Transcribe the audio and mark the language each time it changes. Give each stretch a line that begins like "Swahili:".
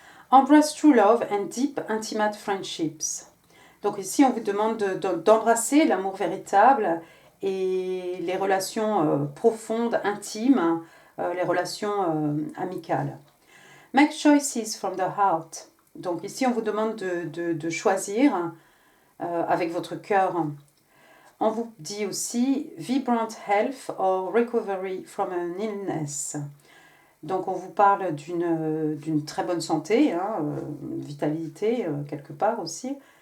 English: Embrace true love and deep intimate friendships.
French: Donc ici, on vous demande d'embrasser l'amour véritable et les relations profondes, intimes, les relations amicales.
English: Make choices from the heart.
French: Donc ici, on vous demande de choisir avec votre cœur. On vous dit aussi
English: vibrant health or recovery from an illness.
French: Donc on vous parle d'une très bonne santé, hein, vitalité quelque part aussi.